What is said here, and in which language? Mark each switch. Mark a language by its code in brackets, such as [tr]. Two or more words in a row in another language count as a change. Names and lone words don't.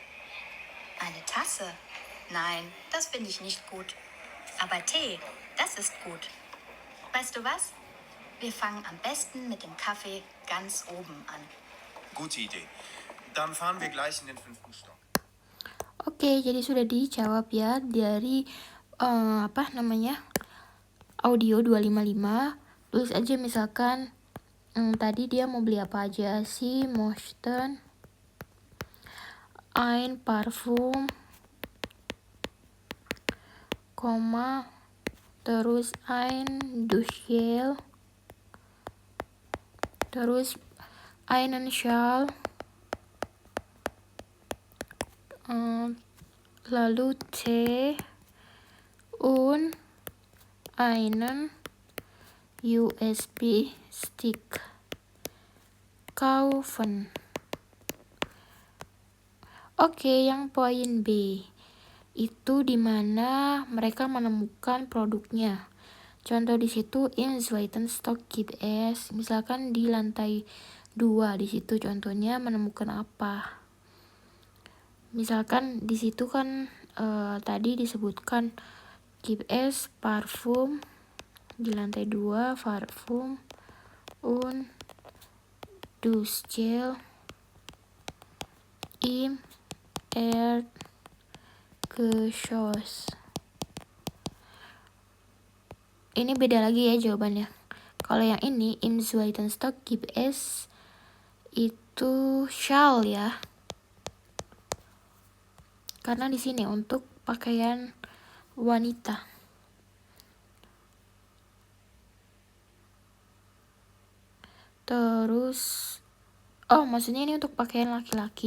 [de] Eine Tasse? Nein, das finde ich nicht gut. Aber Tee, das ist gut. Weißt du was? Wir fangen am besten mit dem Kaffee ganz oben an. Gute Idee. Dann fahren wir gleich in den 5. Stock. [id] Oke, jadi sudah dijawab ya dari audio 255. Tulis aja misalkan tadi dia mau beli apa aja. [de] Sie möchten ein Parfum, terus ein Duschgel, terus einen Schal, lalu Tee und einen USB-Stick kaufen. [id] Oke, yang poin B itu dimana mereka menemukan produknya. Contoh di situ [de] im zweiten Stock gibt es, [id] misalkan di lantai 2 di situ contohnya menemukan apa. Misalkan di situ kan tadi disebutkan [de] gibt es Parfum [id] di lantai 2, [de] Parfum und Duschgel im Erdgeschoss. [id] Ini beda lagi ya jawabannya. Kalau yang ini [de] im zweiten Stock gibt es [id] itu Schal ya. Karena di sini untuk pakaian wanita. Terus maksudnya ini untuk pakaian laki-laki.